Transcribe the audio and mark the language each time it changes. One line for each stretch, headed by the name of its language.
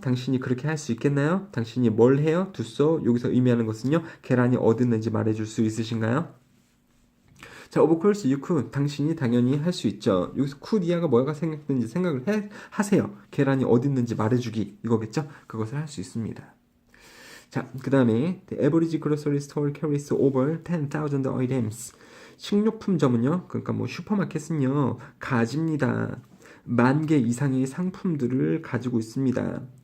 Korean: 당신이 그렇게 할 수 있겠나요? 당신이 뭘 해요?
English: do so
Korean: 여기서 의미하는 것은요. 계란이 어디 있는지 말해줄 수 있으신가요? 자,
English: of course you could.
Korean: 당신이 당연히 할 수 있죠. 여기서 could이야가 뭐가 생각되는지 생각을 하세요. 계란이 어디 있는지 말해주기 이거겠죠? 그것을 할 수 있습니다. 자, 그 다음에
English: the average grocery store carries over 10,000 items.
Korean: 식료품점은요, 그러니까 뭐 슈퍼마켓은요, 가집니다. 10,000개 이상의 상품들을 가지고 있습니다.